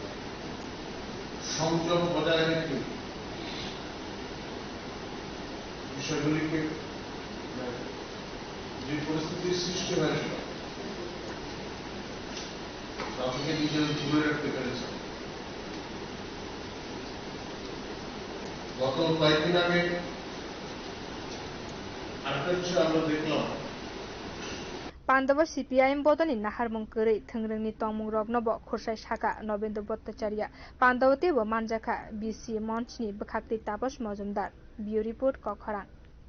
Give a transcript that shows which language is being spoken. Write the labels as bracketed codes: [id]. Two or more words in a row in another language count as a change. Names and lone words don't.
[bn] সংযম বজায় রেখে বিষয়গুলিকে যে পরিস্থিতির সৃষ্টি হয়েছিল তা থেকে নিজেদের দূরে রাখতে পেরেছে। গত কয়েকদিন আগে আরেকটা বিষয় আমরা দেখলাম [trp] Pandava CPIM bodolni naharmung kwrui thwngrungni tongmung rokno bo khurshai saka Navendu Bhattacharya Pandava tebo manjaka BC Monchni bukhaktui Tapas Majumdar [en] Bureau Report [trp] Kokharang